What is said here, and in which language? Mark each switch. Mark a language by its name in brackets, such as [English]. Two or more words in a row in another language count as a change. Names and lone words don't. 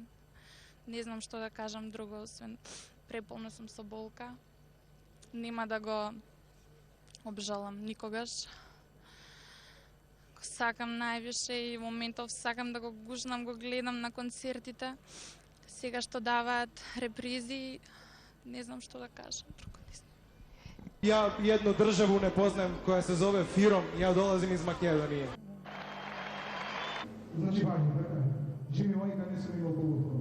[Macedonian] Не знам што да кажам друго, освен преполна сум со болка. Нема да го обжалам никогаш. Го сакам највише и моментов сакам да го гушнам, го гледам на концертите. Сега што даваат репризи, не знам што да кажам друго. [Serbian] Ja jednu državu ne poznajem koja se zove Firom, ja dolazim iz Makedonije. Znači važno, Jimmy White kad nisam imao